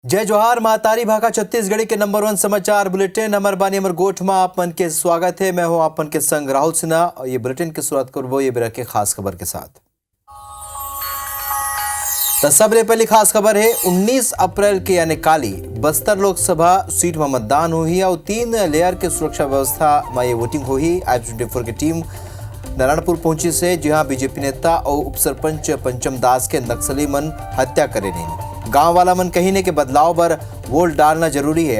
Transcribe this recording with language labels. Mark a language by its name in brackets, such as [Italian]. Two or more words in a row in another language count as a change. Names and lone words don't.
[Chhattisgarhi] जय जोहार महातारी भाका छत्तीसगढ़ी के नंबर 1 समाचार बुलेटिन अमर बानी अमर गोठ में आप मन के स्वागत है। मैं हूं आप मन के संग राहुल सिन्हा और ये बुलेटिन की शुरुआत करबो ये बेरा के खास खबर के साथ। तो सबसे पहली खास खबर है 19 अप्रैल के यानी काली बस्तर लोकसभा सीट में मतदान हुई और 3 लेयर के सुरक्षा व्यवस्था में ये वोटिंग हुई। I-24 की टीम नारायणपुर पहुंची से जहां बीजेपी नेता और उप सरपंच पंचम दास के नक्सली मन हत्या करे नहीं। गांव वाला मन कही ने के बदलाव पर वोट डालना जरूरी है।